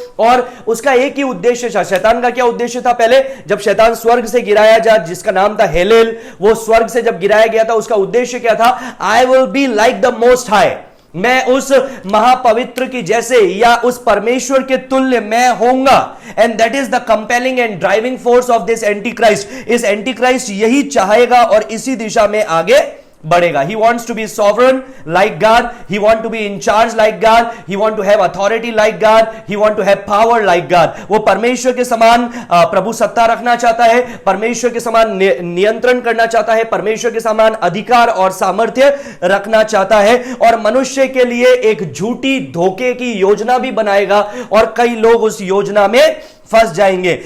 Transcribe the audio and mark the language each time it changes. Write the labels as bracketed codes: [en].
[hi] और उसका एक ही उद्देश्य था। शैतान का क्या उद्देश्य था? पहले जब शैतान स्वर्ग से गिराया जा, जिसका नाम था हेलेल, वो स्वर्ग से जब गिराया गया था, उसका उद्देश्य क्या था? [en] I will be like the most high, [hi] मैं उस महापवित्र की जैसे, या उस परमेश्वर के तुल्य मैं होऊंगा। [en] And that is the compelling and driving force of this antichrist. [hi] इस एंटी क्राइस्ट यही चाहेगा और इसी दिशा में आगे बढ़ेगा। [en] He wants to be sovereign like God. He want to be in charge like God. He want to have authority like God. He want to have power like God. [hi] वो परमेश्वर के समान प्रभु सत्ता रखना चाहता है, परमेश्वर के समान नियंत्रण करना चाहता है, परमेश्वर के समान अधिकार और सामर्थ्य रखना चाहता है, और मनुष्य के लिए एक झूठी धोखे की योजना भी बनाएगा, और कई लोग उस योजना में फंस जाएंगे।